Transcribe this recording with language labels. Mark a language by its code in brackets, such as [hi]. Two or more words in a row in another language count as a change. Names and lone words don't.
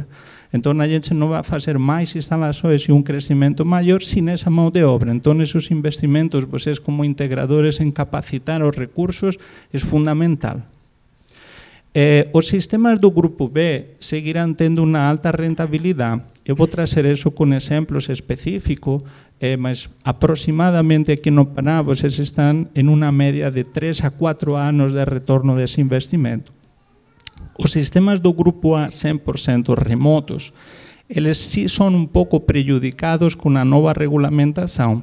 [gl] Entón, a gente non vai fazer máis instalações e un crecimento maior sin esa [pt] mão de obra. [gl] Entón, esos investimentos, vocês como integradores en capacitar os recursos, é fundamental. Os sistemas do grupo B seguirán tendo unha alta rentabilidade. [pt] Eu vou trazer isso com exemplos específicos, mas aproximadamente aqui no Pará vocês estão em uma média de 3 a 4 anos de retorno desse investimento. Os sistemas do grupo A 100% remotos, eles sí são um pouco prejudicados com a nova regulamentação.